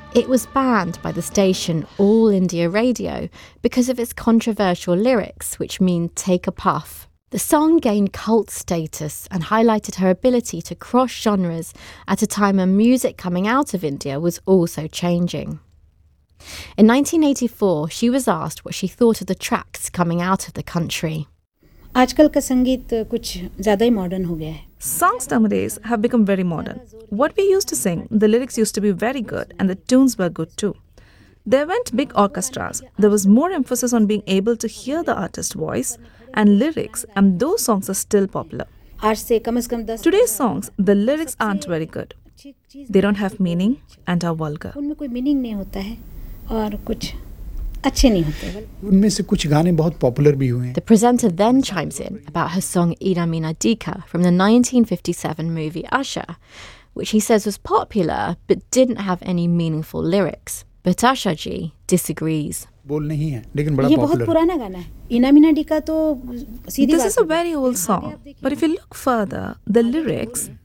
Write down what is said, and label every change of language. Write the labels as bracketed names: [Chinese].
[English] It was banned by the station All India Radio because of its controversial lyrics, which mean take a puff. The song gained cult status and highlighted her ability to cross genres at a time when music coming out of India was also changing. In 1984, she was asked what she thought of the tracks coming out of the country. [Hindi] आजकल का संगीत कुछ ज्यादा ही modern हो गया है. [English] Songs nowadays have become very modern. What we used to sing, the lyrics used to be very good and the tunes were good too. There weren't big orchestras. There was more emphasis on being able to hear the artist's voice and lyrics, and those songs are still popular. [Hindi] आज से कम से कम 10 [English] Today's songs, the lyrics aren't very good. They don't have meaning and are vulgar. [Hindi] उनमें कोई meaning नहीं होता है. और कुछ अच्छे नहीं होते उनमें से कुछ गाने बहुत पॉपुलर भी हुए [English] The presenter then chimes in about her song Ina Meena Deeka from the 1957 movie Usher, which he says was popular but didn't have any meaningful lyrics. But Usher Ji disagrees. [Hindi] बोल नहीं है लेकिन बड़ा popular ये बहुत पुराना गाना है Ina Meena Deeka तो सीधी [English] This is a very old song but if you look further the lyrics